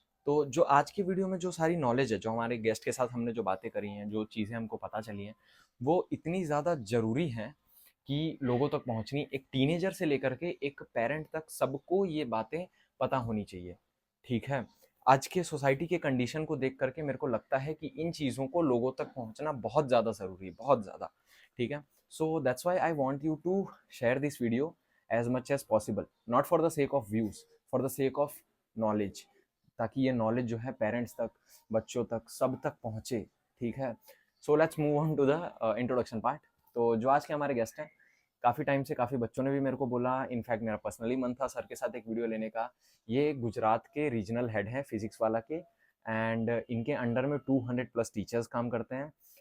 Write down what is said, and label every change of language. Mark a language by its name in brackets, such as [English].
[Hindi] तो जो आज की वीडियो में जो सारी नॉलेज है, जो हमारे गेस्ट के साथ हमने जो बातें करी हैं, जो चीज़ें हमको पता चली हैं, वो इतनी ज़्यादा ज़रूरी हैं कि लोगों तक पहुँचनी, एक टीनेजर से लेकर के एक पेरेंट तक सबको ये बातें पता होनी चाहिए। ठीक है? आज के सोसाइटी के कंडीशन को देख करके मेरे को लगता है कि इन चीज़ों को लोगों तक पहुँचना बहुत ज़्यादा ज़रूरी है, बहुत ज़्यादा। ठीक है? [English] So that's why I want you to share this video as much as possible, not for the sake of views, for the sake of knowledge, [Hindi] ताकि ये नॉलेज जो है पेरेंट्स तक, बच्चों तक, सब तक पहुँचे। ठीक है? [English] So let's move on to the introduction part. [Hindi] तो जो आज के हमारे गेस्ट हैं, काफ़ी टाइम से काफ़ी बच्चों ने भी मेरे को बोला, इनफैक्ट मेरा पर्सनली मन था सर के साथ एक वीडियो लेने का। ये गुजरात के रीजनल हेड हैं फिजिक्स वाला के, एंड इनके अंडर में 200+ टीचर्स काम करते हैं।